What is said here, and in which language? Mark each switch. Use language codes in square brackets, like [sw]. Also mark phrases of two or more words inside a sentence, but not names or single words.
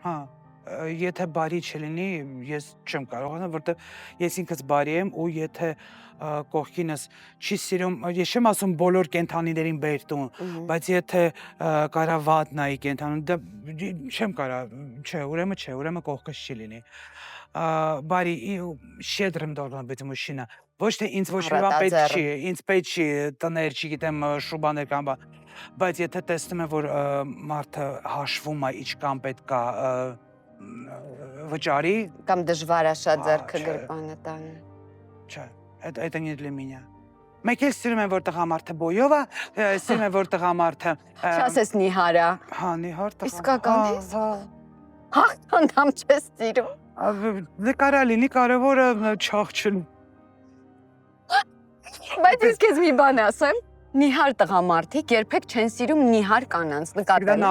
[hy] Հա, եթե բարի չլինի, ես չեմ կարողանա, որտեղ ես ինքս բարի եմ ու եթե կողքինս չի սիրում, ես չեմ ասում բոլոր կենթանիներին բեր տուն, բայց եթե կարա վատ նայի կենթանուն, դա չեմ կարա, ուրեմն կողքս չի լինի։ Բարի, [ru] щедрым должен быть мужчина։ [hy] Ոչ թե ինձ ոչ մի բան պետք չի, ինձ պետք չի տներ, չգիտեմ, շուբաներ կամ բան, բայց եթե տեսնում եմ, որ մարդը հաշվում է, ինչքան պետք է վճարի, Կամ դժվար է շատ ձեռքը գրպանը տանը։ չէ, [ru] это не для меня։ [hy] Մեկ էլ սիրում եմ, որ տղամարդը բոյով է, սիրում եմ, որ տղամարդը Չասես Նիհարա։ հա, նիհար տղա։ Իսկական ես։ Հաղթանդամ չես սիրում։ Նկարա լինի, կարևորը չաղչն։ Բայց ես քեզ մի բան ասեմ, նիհար տղամարդիկ երբեք չեն սիրում նիհար կանանց, նկատել ես։